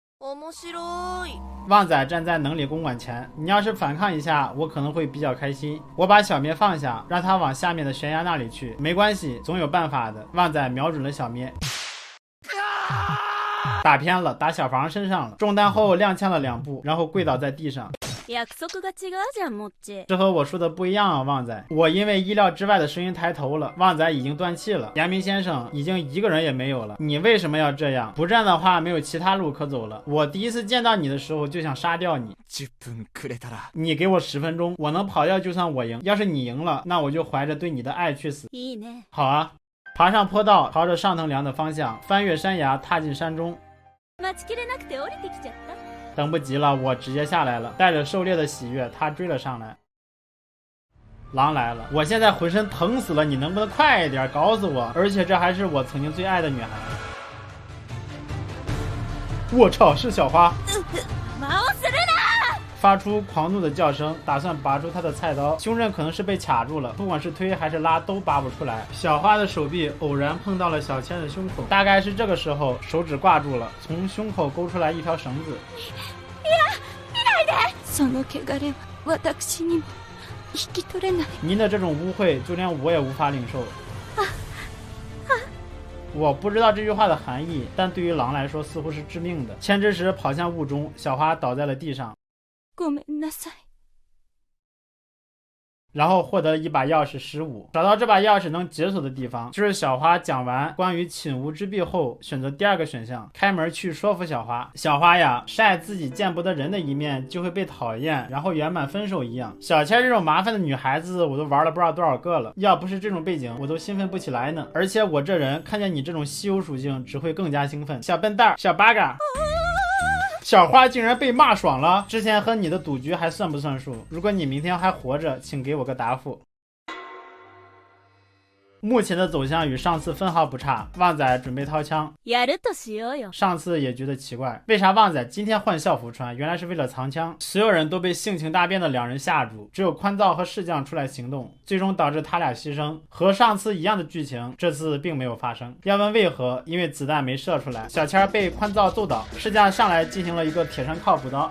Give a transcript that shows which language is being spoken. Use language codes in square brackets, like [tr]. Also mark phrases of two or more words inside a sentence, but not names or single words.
[zh] 旺仔站在能理公馆前，你要是反抗一下，我可能会比较开心。我把小咩放下，让他往下面的悬崖那里去，没关系，总有办法的。旺仔瞄准了小咩，打偏了，打小房身上了。中弹后踉跄了2步，然后跪倒在地上。 [ja] 約束が違うじゃん、もっち。 [zh] 这和我说的不一样啊，旺仔。我因为意料之外的声音抬头了，旺仔已经断气了，阳明先生已经一个人也没有了。你为什么要这样？不战的话，没有其他路可走了。我第一次见到你的时候就想杀掉你。 [ja] 10 分くれたら。 [zh] 你给我10分钟，我能跑掉就算我赢。要是你赢了，那我就怀着对你的爱去死。 [ja] いいね。 [zh] 好啊。爬上坡道，朝着上藤梁的方向，翻越山崖，踏进山中。 [ja] 待ちきれなくて降りてきちゃった。 [zh] 等不及了，我直接下来了，带着狩猎的喜悦，他追了上来。狼来了，我现在浑身疼死了，你能不能快一点搞死我？而且这还是我曾经最爱的女孩。我操，是小花！发出狂怒的叫声，打算拔出他的菜刀，胸刃可能是被卡住了，不管是推还是拉都拔不出来。小花的手臂偶然碰到了小千的胸口，大概是这个时候手指挂住了，从胸口勾出来一条绳子。 [ja] その汚れは私にも引き取れない。 [zh] 您的这种污秽，就连我也无法领受。我不知道这句话的含义，但对于狼来说似乎是致命的。千之石跑向雾中，小花倒在了地上。 [ja] ごめんなさい。 [zh] 然后获得了一把钥匙15，找到这把钥匙能解锁的地方，就是小花讲完关于寝无之弊后选择第2个选项，开门去说服小花。小花呀，晒自己见不得人的一面就会被讨厌，然后圆满分手一样。小千这种麻烦的女孩子我都玩了不知道多少个了，要不是这种背景我都兴奋不起来呢。而且我这人看见你这种稀有属性只会更加兴奋。小笨蛋，小八嘎。小花竟然被骂爽了，之前和你的赌局还算不算数？如果你明天还活着，请给我个答复。目前的走向与上次分毫不差。旺仔准备掏枪， [ja] やるとしようよ。 [zh] 上次也觉得奇怪，为啥旺仔今天换校服穿？原来是为了藏枪。所有人都被性情大变的两人吓住，只有宽造和士将出来行动，最终导致他俩牺牲。和上次一样的剧情，这次并没有发生。要问为何？因为子弹没射出来。小千被宽造揍倒，士将上来进行了一个铁山靠补刀。